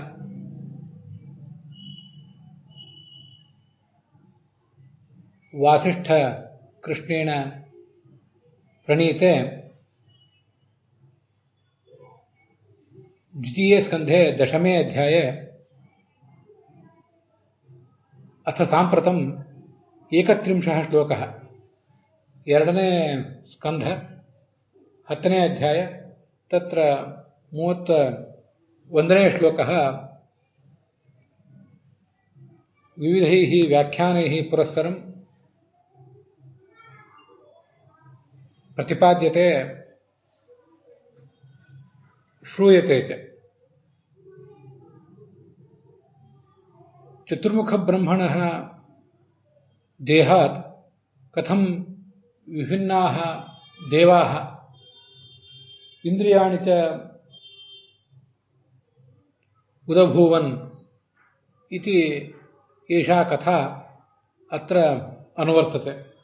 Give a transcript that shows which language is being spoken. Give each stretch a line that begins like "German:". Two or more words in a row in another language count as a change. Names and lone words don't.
Sanskrit: वासिष्ठ कृष्णेन प्रणीते द्वितीये स्कन्धे दशमे अध्याये अथ साम्प्रतम् 31 श्लोकः।
Kannada: ಎರಡನೇ ಸ್ಕಂಧ 10ನೇ ಅಧ್ಯಾಯ
Sanskrit: ತತ್ರ 31ನೇ ಶ್ಲೋಕः ವಿವಿಧೈः ವ್ಯಾಖ್ಯಾನೈः ಪುರಸ್ಸರಂ प्रतिपाद्यते श्रूयते च। चतुर्मुखब्रह्मणः देहात् कथं विभिन्नाः देवाः इन्द्रियाणि च उदभूवन् इति एषा कथा अत्र अनुवर्तते।